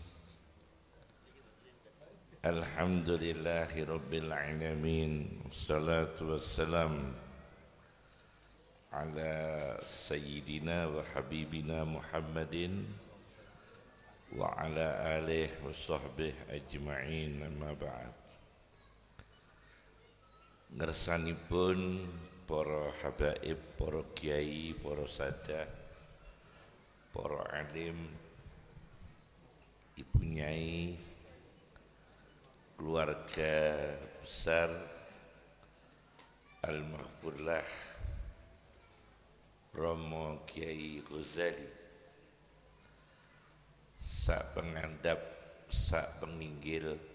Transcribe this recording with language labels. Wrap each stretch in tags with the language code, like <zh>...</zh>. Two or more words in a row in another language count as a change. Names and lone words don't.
<ar>الحمد لله رب العالمين. والصلاة والسلام على سيدنا وحبيبنا محمد وعلى آله وصحبه أجمعين، أما بعد.</ar> <jv>Ngersanipun para habaib, para kiai, para sadah, para alim, ibu nyai,</jv> <id>keluarga besar</id> <jv>Al-Maghfurlah Romo Kiai Ghazali, sak pengandap, sak penginggil</jv>